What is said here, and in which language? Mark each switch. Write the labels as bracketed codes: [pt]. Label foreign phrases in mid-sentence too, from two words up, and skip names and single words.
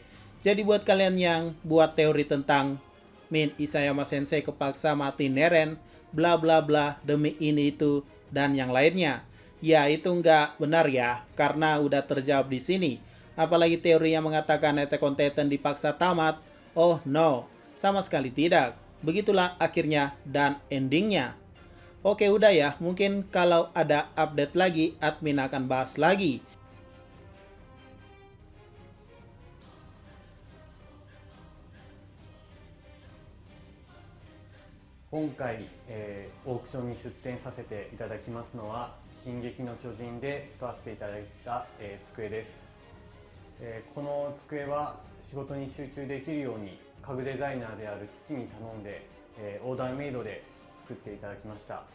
[id] Jadi buat kalian yang buat teori tentang Isayama Sensei kepaksa mati Neren, bla bla bla, demi ini itu, dan yang lainnya, ya itu nggak benar ya, karena udah terjawab di sini. Apalagi teori yang mengatakan Attack on Titan dipaksa tamat, [en] oh no, [id] sama sekali tidak. Begitulah akhirnya dan endingnya. Oke udah ya, mungkin kalau ada update lagi, admin akan bahas lagi. [ja] 今回、オークションに出展させていただきますのは「進撃の巨人」で使わせていただいた、机です、この机は仕事に集中できるように家具デザイナーである父に頼んで、オーダーメイドで作っていただきました。